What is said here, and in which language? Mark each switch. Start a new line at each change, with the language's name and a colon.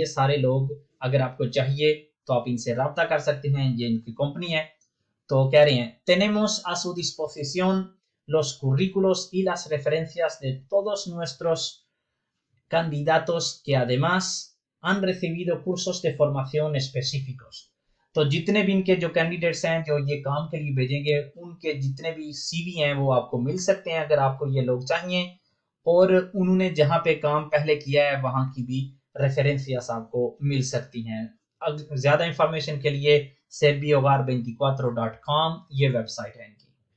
Hindi: ये सारे लोग अगर आपको चाहिए तो आप इनसे रब्ता कर सकते हैं, ये इनकी कंपनी है। तो कह रहे हैं
Spanish: tenemos a su disposición los currículos y las referencias de todos nuestros candidatos que además han recibido cursos de formación específicos,
Hindi: तो जितने भी इनके जो कैंडिडेट्स हैं जो ये काम के लिए भेजेंगे, उनके जितने भी सीवी हैं वो आपको मिल सकते हैं अगर आपको ये लोग चाहिए, और उन्होंने जहाँ पे काम पहले किया है वहाँ की भी रेफरेंसियास आपको मिल सकती हैं। ज्यादा इंफॉर्मेशन के लिए servihogar24.com ये वेबसाइट है इनकी।